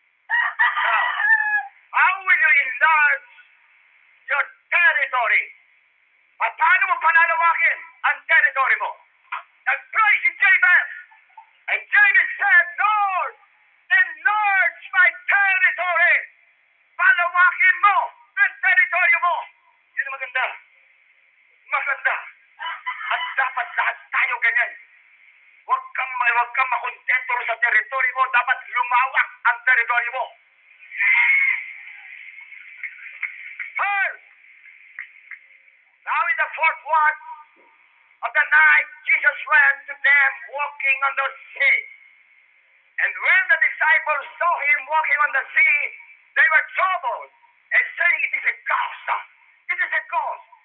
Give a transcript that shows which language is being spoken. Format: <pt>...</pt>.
<en>Now, how will you enlarge your territory?</en> <tl>At paano mo panalawakin ang territory mo? Nag-pray si Jabez.</tl> <en>And Jabez said, Lord, enlarge my territory.</en> <tl>Palawakin mo ang territory mo. Yun ang maganda. Maganda. At dapat lahat tayo ganyan. Huwag kang makontento sa territory mo. Dapat lumawak ang territory mo.</tl> <en>First, now in the fourth watch of the night, Jesus went to them walking on the sea. And when the disciples saw him walking on the sea, they were troubled and saying, it is a ghost. It is a ghost.</en>